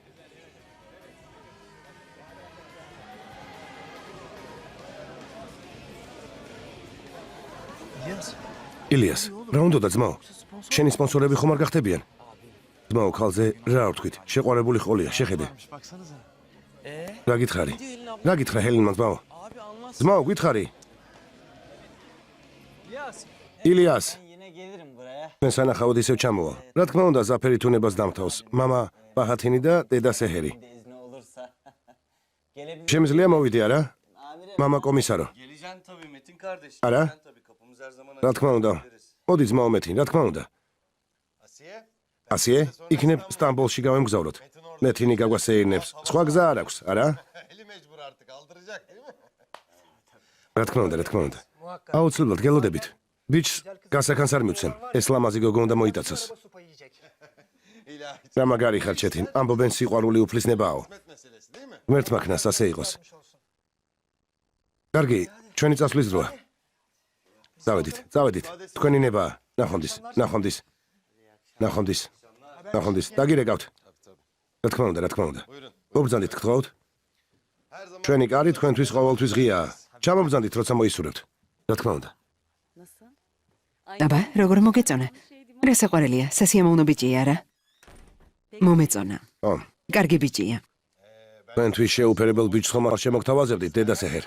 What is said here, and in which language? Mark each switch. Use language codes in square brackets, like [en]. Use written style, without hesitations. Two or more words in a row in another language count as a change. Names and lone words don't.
[ka] ილიას, რა უნდა ძმაო? შენი სპონსორები ხომ არ გახდებიან? ძმაო, ხალზე რა ვთქვით? შეყვარებული ყოლია, შეხედე. რა გითხარი? რა გითხრა ჰელენმა ძმაო? ძმაო, გითხარი? ილიას, [tr] Yine gelirim buraya. [ka] მე სანახავად ისევ ჩამოვალ. რა თქმა უნდა, ზაფერი თუნებას დამთავს. მამა ბაჰათინი და დედა სეჰერი. [tr] De izni olursa. Gelebilir. [ka] შემიძლია მოვიდე არა? [tr] Amirim. [ka] მამა კომისარო. [tr] Geleceğim tabii Metin kardeş. Ara? Geleceğim tabii kapımız her zaman [ka] რა [tr] açık. [ka] თქმა უნდა. მოდი ძმაო მეთინ, რა თქმა უნდა. [tr] Asiye? [ka] ასიე, იქნებ სტამბოლში გავემგზავროთ. მეთინი გაგვასეირნებს. სხვა გზა არ აქვს, არა? [tr] Eli mecbur artık aldıracak değil mi? [ka] რა თქმა უნდა, რა თქმა უნდა. აუცილებლად გელოდებით. ბიჩს გასახანს არ მივცემ. ეს ლამაზი გოგო უნდა მოიტაცოს. [tr] İlahi [ka] რა მაგარი ხარ ჩეთინ, ამბობენ სიყვარული უფლისნებაო. [tr] hizmet meselesi değil mi? [ka] ღმერთმა ქნას ასე იყოს. კარგი, ჩვენი წასვლის დროა. წავედით. თქვენი ნება, ნახვამდის. დაგირეკავთ. რა თქმა უნდა. მობრძანდით, გთხოვთ. [tr] Her zaman [ka] ჩვენი კარი თქვენთვის ყოველთვის ღიაა. ჩამობრძანდით, როცა მოისურვებთ. რა თქმა უნდა. აბა, როგორ მოგეწონა? რა საყვარელია, სასიამოვნო ბიჭია რა. მომეწონა. ო, კარგი ბიჭია. თქვენთვის შეუფერებელ ბიჭს ხომ არ შემოგთავაზებდით, დედა სეჰერ.